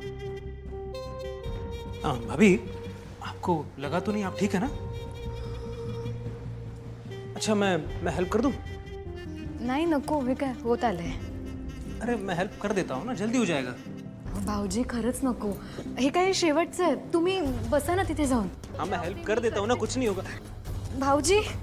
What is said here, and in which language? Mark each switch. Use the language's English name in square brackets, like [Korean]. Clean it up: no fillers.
[Hindi] भाभी, आपको लगा तो नहीं आप ठीक है ना? अच्छा, मैं हेल्प कर दूं? [Marathi] नाही नको, हे काय होत आलंय. [Hindi] अरे मैं हेल्प कर देता हूँ ना, जल्दी हो जाएगा. [Marathi] भाऊजी खरंच नको, हे काय शेवटचं आहे. तुम्ही बसा ना तिथे जाऊन. [Hindi] हाँ, मैं हेल्प कर देता हूँ ना, कुछ नहीं होगा. [Marathi] भाऊजी,